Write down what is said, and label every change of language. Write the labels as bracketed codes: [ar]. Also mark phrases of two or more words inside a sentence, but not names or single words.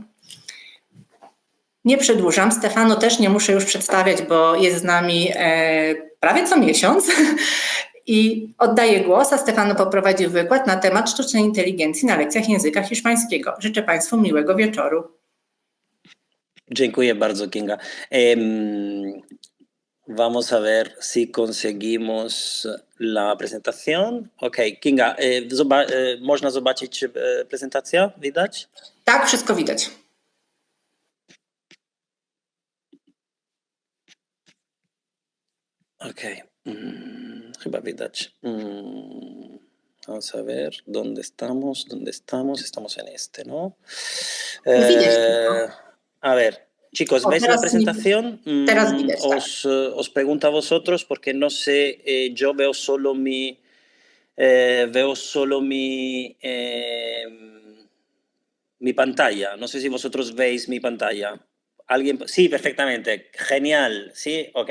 [pl] Nie przedłużam, Stefano też nie muszę już przedstawiać, bo jest z nami prawie co miesiąc. I oddaję głos, a Stefano poprowadzi wykład na temat sztucznej inteligencji na lekcjach języka hiszpańskiego. Życzę Państwu miłego wieczoru. Dziękuję bardzo, Kinga. [es] Vamos a ver si conseguimos la presentación. [pl] Ok, Kinga, można zobaczyć prezentację? Widać? Tak, wszystko widać. Ok. Chyba widać. [es] Vamos a ver, ¿dónde estamos? ¿Dónde estamos? Estamos en este, ¿no? A ver, chicos, ¿ves la presentación? [pl] Teraz widać, [es] os pregunto a vosotros porque no sé, yo veo solo mi pantalla. No sé si vosotros veis mi pantalla. ¿Alguien? Sí, perfectamente. Genial. Sí, ok.